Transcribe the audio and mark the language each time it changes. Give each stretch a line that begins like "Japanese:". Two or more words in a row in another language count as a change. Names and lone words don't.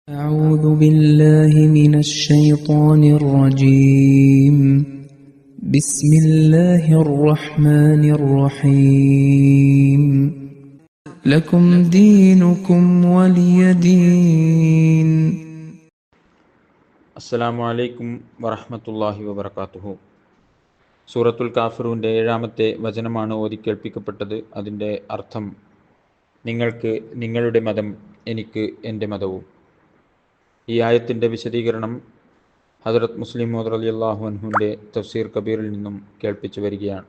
Arabic: أعوذ بالله من الشيطان الرجيم بسم الله الرحمن الرحيم لكم دينكم ولي دين. السلام عليكم ورحمة الله وبركاته.
Malayalam: സൂറത്തുൽ കാഫിറൂൻ്റെ 7-ാമത്തെ വചനമാണ് ഓതിക്കേൾപ്പിക്കപ്പെട്ടത്. അതിൻ്റെ അർത്ഥം: നിങ്ങൾക്ക് നിങ്ങളുടെ മതം, എനിക്ക് എൻ്റെ മതവും. ഈ ആയത്തിൻ്റെ വിശദീകരണം ഹദ്റത്ത് മുസ്ലിം മൗഊദ്
Arabic: رضي الله عنه
Malayalam: തഫ്സീർ കബീറിൽ നിന്നും കേൾപ്പിച്ചു വരികയാണ്.